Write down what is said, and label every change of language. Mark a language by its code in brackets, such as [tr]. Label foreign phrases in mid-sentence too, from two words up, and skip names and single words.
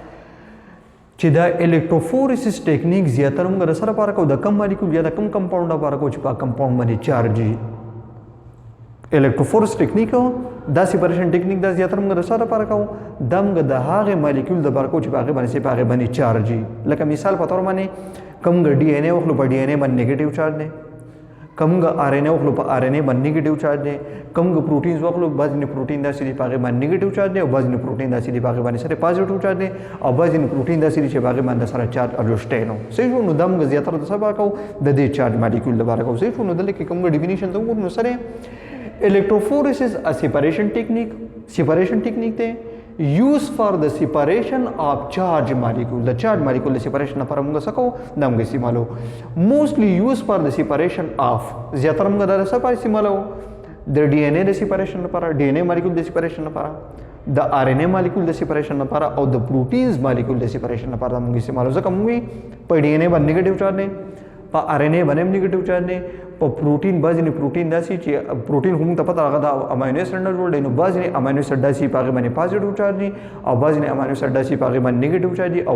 [ps] چې دا [en] electrophoresis technique [ps] زیاتره موږ د څه لپاره کوو د کم مالیکول یا د کم کمپاونډ لپاره کوو چې په کمپاونډ باندې چارج وي [en] electrophoresis technique [ps] دا [en] separation technique [ps] دا زیاتره موږ د څه لپاره کوو دا موږ د هغې مالیکول لپاره کوو چې په هغې باندې په هغې باندې چارج وي لکه مثال په تور باندې که موږ ډي ان اے واخلو په ډي ان اے باندې [en] negative charge [ps] دی که موږ آر ان اے واخلو په آر ان اے باندې [en] negative charge [ps] دی که موږ پروټینز واخلو بعضې نه پروټین داسې دي په هغې باندې [en] negative charge [ps] دی او بعضې نه پروټین داسې دي په هغې باندې سره [en] positive charge [ps] دی او بعضې نه پروټین داسې دي چې په هغې باندې سره [en] charge adjust [ps] نو صحیح شو نو دا موږ زیاتره د څه لپاره کوو د دې [en] charge molecule [ps] لپاره کوو صحیح شو نو دلته کې که موږ ډیفینیشن ته وګورو نو سره [en] electrophoresis a separation technique [ps] دی [en] used for the separation of charge molecule the charge molecule the separation [ps] لپاره موږ څه کوو دا موږ استعمالو [en] mostly used for the separation of [ps] زیاتره موږ دا څه لپاره استعمالو د ډي ان اے د سیپریشن لپاره ډي ان اے مالیکول د سیپریشن لپاره د آر ان اے مالیکول د سیپریشن لپاره او د [en] proteins molecule [ps] د سیپریشن لپاره موږ استعمالو ځکه موږ په ډي ان اے باندې [en] negative charge [ps] دی په آر ان اے باندې [en] negative charge [ps] دی په پروټین بعضې نه پروټین داسې چې پروټین خو موږ ته پته هغه د [en] amino acid [ps] نه جوړ دی نو بعضې نه [en] amino acid [ps] داسې په هغې باندې [en] positive charge [ps] دي او بعضې نه [en] amino acid [ps] داسې په هغې باندې [en] negative charge [ps] دي او